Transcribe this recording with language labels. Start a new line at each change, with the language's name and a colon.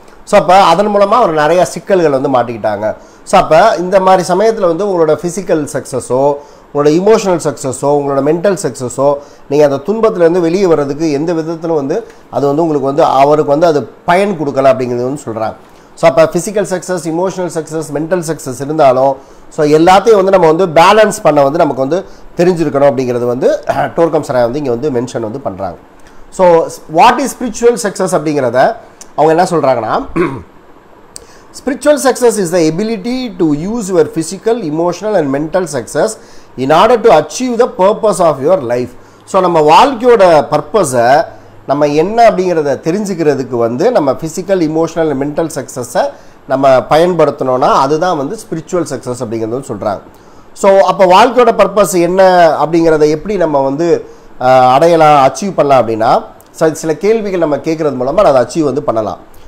Tamil: So அப்போ அதன் மூலமாக அவர் நிறையா சிக்கல்கள் வந்து மாட்டிக்கிட்டாங்க. ஸோ அப்போ இந்த மாதிரி சமயத்தில் வந்து உங்களோட ஃபிசிக்கல் சக்ஸஸோ, உங்களோட இமோஷனல் சக்ஸஸோ, உங்களோட மென்டல் சக்ஸஸோ, நீங்கள் அந்த துன்பத்திலேருந்து வெளியே வர்றதுக்கு எந்த விதத்திலும் வந்து அது வந்து உங்களுக்கு வந்து அவருக்கு வந்து அது பயன் கொடுக்கல அப்படிங்கிறது வந்து சொல்கிறாங்க. ஸோ அப்போ physical success, emotional success, mental success இருந்தாலும் ஸோ எல்லாத்தையும் வந்து நம்ம வந்து பேலன்ஸ் பண்ண வந்து நமக்கு வந்து தெரிஞ்சிருக்கணும் அப்படிங்கிறது வந்து டோர்கம் சராய் வந்து இங்கே வந்து மென்ஷன் வந்து பண்ணுறாங்க.
English: so what is spiritual success
Tamil: அப்படிங்கிறத அவங்க என்ன சொல்கிறாங்கன்னா,
English: spiritual success is the ability to use your physical, emotional and mental success in order to achieve the purpose of your life.
Tamil: So நம்ம வாழ்க்கையோட பர்பஸை நம்ம என்ன அப்படிங்கிறத தெரிஞ்சுக்கிறதுக்கு வந்து நம்ம ஃபிசிக்கல், இமோஷனல், மென்டல் சக்ஸஸை நம்ம பயன்படுத்தணும்னா அதுதான் வந்து ஸ்பிரிச்சுவல் சக்ஸஸ் அப்படிங்கிறது சொல்கிறாங்க. ஸோ அப்போ வாழ்க்கையோட பர்பஸ் என்ன அப்படிங்கிறத எப்படி நம்ம வந்து அடையலாம், அச்சீவ் பண்ணலாம் அப்படின்னா சில கேள்விகள் நம்ம கேட்குறது மூலமாக அதை அச்சீவ் வந்து பண்ணலாம்.